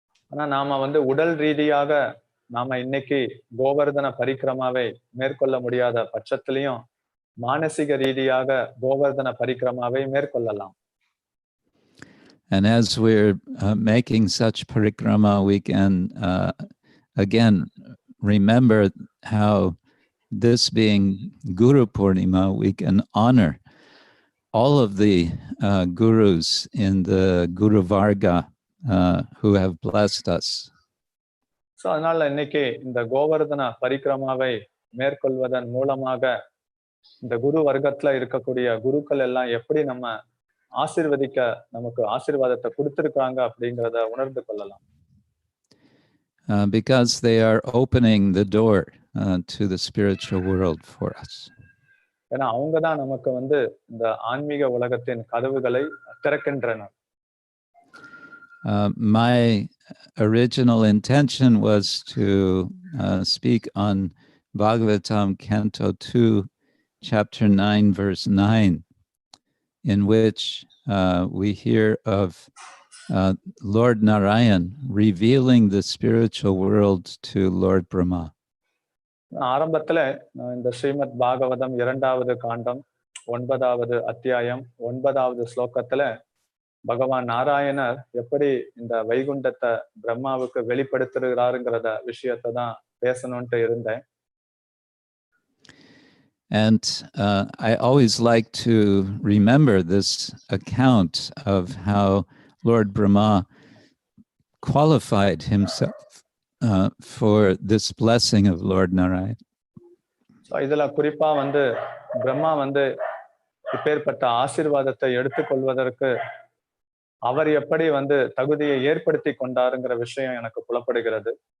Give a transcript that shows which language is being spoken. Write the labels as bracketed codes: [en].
[ta] ஆனா நாம வந்து உடல் ரீதியாக நாம இன்னைக்கு கோவர்தன பரிக்கிரமாவை மேற்கொள்ள முடியாத பட்சத்திலையும் மானசிக ரீதியாக கோவர்தன பரிக்கிரமாவை மேற்கொள்ளலாம். [en] And as we're making such parikrama, we can again remember how this being Guru Purnima, we can honor all of the gurus in the Guru Varga who have blessed us. [ta] So அதனால இன்னைக்கு இந்த கோவர்தன பரிக்கிரமாவை மேற்கொள்வதன் மூலமாக இந்த குரு வர்க்கத்துல இருக்கக்கூடிய குருக்கள் எல்லாம் எப்படி நம்ம ஆசீர்வதிக்க நமக்கு ஆசீர்வாதத்தை கொடுத்திருக்காங்க அப்படிங்கிறத உணர்ந்து கொள்ளலாம். [en] Because they are opening the door to the spiritual world for us. [ta] ஏன்னா அவங்க தான் நமக்கு வந்து இந்த ஆன்மீக உலகத்தின் கதவுகளை திறக்கின்றனர். [en] My original intention was to speak on Bhagavatam Canto 2, Chapter 9, Verse 9, in which we hear of Lord Narayan revealing the spiritual world to Lord Brahma. [ta] ஆரம்பத்துல இந்த ஸ்ரீமத் பாகவதம் 2வது காண்டம் 9வது அத்தியாயம் 9வது ஸ்லோகத்துல பகவான் நாராயணர் எப்படி இந்த வைகுண்டத்தை பிரம்மாவுக்கு வெளிப்படுத்துகிறாருங்கிறத விஷயத்தை தான் பேசணும்ட்டு இருந்தேன். [en] And I always like to remember this account of how Lord Brahma qualified himself for this blessing of Lord Narayan. [ta] So இதுல குறிப்பா வந்து பிரம்மா வந்து இப்பேற்பட்ட ஆசீர்வாதத்தை எடுத்துக்கொள்வதற்கு அவர் எப்படி வந்து தகுதியை ஏற்படுத்தி கொண்டாருங்கிற விஷயம் எனக்கு புலப்படுகிறது.